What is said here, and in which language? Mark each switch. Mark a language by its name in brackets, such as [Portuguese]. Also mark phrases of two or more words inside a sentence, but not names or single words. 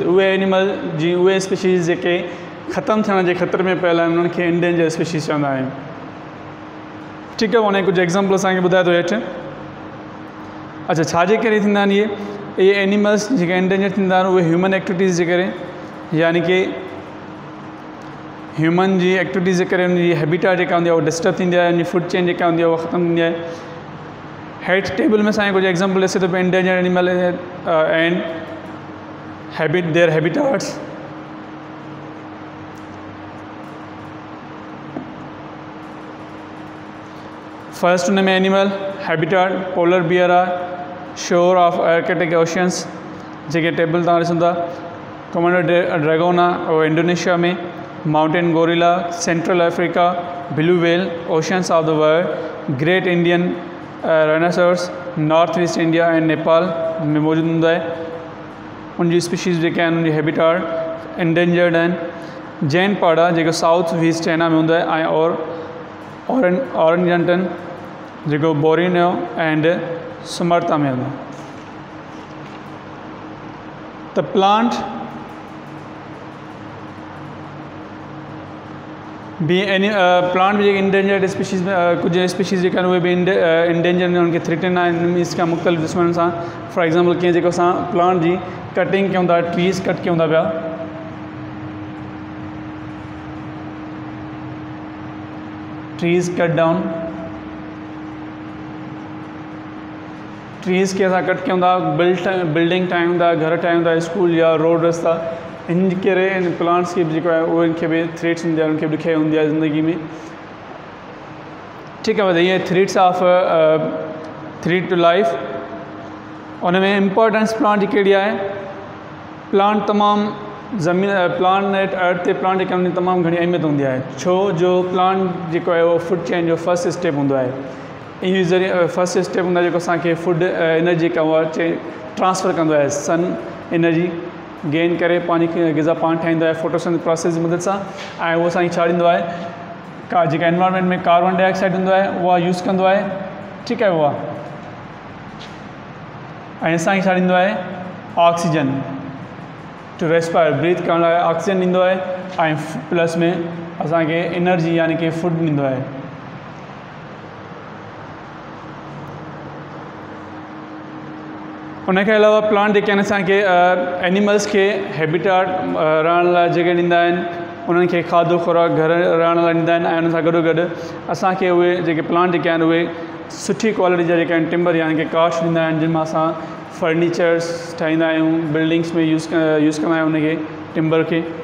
[Sindhi] उहे एनिमल जी उहे स्पीशीज़ जेके ख़तमु थियण जे ख़तरे में पियल आहिनि उन्हनि खे [English] endangered species [Sindhi] चवंदा आहियूं। ठीकु आहे, उन कुझु एग्ज़ाम्पल असांखे ॿुधाए थो हेठि। अच्छा, छाजे करे थींदा आहिनि इहे एनिमल्स जेके endangered थींदा आहिनि उहे [English] human activities [Sindhi] जे करे, यानी कि ह्यूमन जी एक्टिविटीज़ जे करे उनजी हैबिटेट जेका हूंदी आहे उहा डिस्टर्ब थींदी आहे, उनजी [English] food chain [Sindhi] जेका हूंदी आहे उहा ख़तमु थींदी आहे। हेठि टेबल में असांखे कुझु एग्ज़ाम्पल ॾिसे थो पियो [English] endangered animal and their habitats. फर्स्ट [Sindhi] उन में [English] animal habitat polar bear आहे, shore of Arctic Oceans [Sindhi] जेके टेबल तव्हां ॾिसो था, [English] Komodo dragon [Sindhi] आहे उहो इंडोनेशिया में, [English] mountain gorilla Central Africa, blue whale oceans of the world, great Indian rhinoceros North East India and Nepal [Sindhi] में मौजूदु हूंदो आहे। उनजी स्पीशीज़ जेके आहिनि उनजी [English] habitat endangered [Sindhi] आहिनि। जैन पाड़ा जेको साउथ ईस्ट चाइना में हूंदो आहे, ऐं ऑरेंजंटन जेको बोरिनियो एंड सुमर्ता में हूंदो आहे। त प्लांट भी प्लांट भी जेके [English] endangered species [Sindhi] में कुछ स्पीशीज़ जेके आहिनि उहे बि इंडेंजर में उनखे थ्रेटन आहिनि मीन्स का मुख़्तलिफ़ दुश्मन सां। [English] for example [Sindhi] कीअं जेको असां प्लांट जी कटिंग कयूं था, [English] trees cut [Sindhi] कयूं था पिया, [English] trees cut down, [Sindhi] ट्रीज़ खे असां कट कयूं था, बिल्डिंग ठाहियूं था, घर ठाहियूं था, स्कूल या रोड रस्ता, इन करे इन प्लांट्स खे बि जेको आहे उहो इनखे बि थ्रेट्स हूंदी आहे, उनखे बि ॾुखियाई हूंदी आहे ज़िंदगी में। ठीकु आहे, इहे [English] threats of threat to life. [Sindhi] उन में इम्पोर्टेंस प्लांट जी कहिड़ी आहे? प्लांट तमामु प्लांट अर्थ ते प्लांट जे करण जी तमामु घणी अहमियत हूंदी आहे, छो जो प्लांट जेको आहे उहो [English] food chain [Sindhi] जो [English] first step [Sindhi] हूंदो आहे। इहो ज़रिए [English] first step [Sindhi] हूंदो आहे जेको असांखे [English] food energy [Sindhi] का उहा ट्रांसफ़र कंदो आहे, [English] sun energy gain [Sindhi] करे पंहिंजी ग़िज़ा पाण ठाहींदो आहे [English] photosynthesis process [Sindhi] जी मदद सां, ऐं उहो असांखे छा ॾींदो आहे? जेका एनवायरनमेंट में [English] carbon dioxide [Sindhi] हूंदो आहे उहा यूज़ कंदो आहे, ठीकु आहे उहा, ऐं असांखे छा ॾींदो आहे? [English] oxygen to respire, [Sindhi] ब्रीथ करण लाइ ऑक्सीजन ॾींदो आहे, ऐं प्लस में असांखे एनर्जी यानी कि फूड ॾींदो आहे। उनखे अलावा प्लांट जेके आहिनि असांखे एनिमल्स खे हैबिटेट रहण लाइ जॻह ॾींदा आहिनि, उन्हनि खे खाधो खुराक घर रहण लाइ ॾींदा आहिनि, ऐं उन सां गॾोगॾु असांखे उहे जेके प्लांट जेके आहिनि उहे सुठी क्वालिटी जा जेके आहिनि टिम्बर यानी कि काठ ॾींदा आहिनि, जिन मां असां फर्नीचर्स ठाहींदा आहियूं, बिल्डिंग्स में यूज़ कंदा आहियूं उनखे टिम्बर खे।